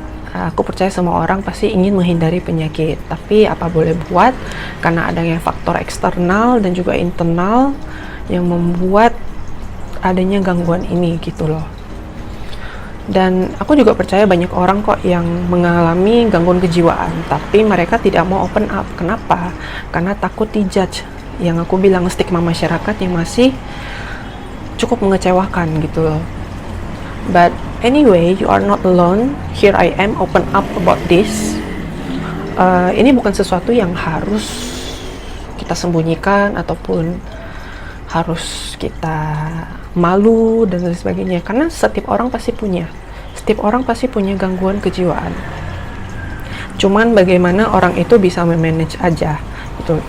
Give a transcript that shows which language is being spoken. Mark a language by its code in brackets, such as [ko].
[id] Aku percaya semua orang pasti ingin menghindari penyakit, tapi apa boleh buat, karena adanya faktor eksternal dan juga internal yang membuat adanya gangguan ini gitu loh. Dan aku juga percaya banyak orang kok yang mengalami gangguan kejiwaan, tapi mereka tidak mau open up. Kenapa? Karena takut dijudge. Yang aku bilang, stigma masyarakat yang masih cukup mengecewakan gitu loh. [en] But anyway, you are not alone. Here I am, open up about this. [id] Ini bukan sesuatu yang harus kita sembunyikan ataupun harus kita malu dan lain sebagainya, karena setiap orang pasti punya gangguan kejiwaan. Cuman bagaimana orang itu bisa memanage aja gitu.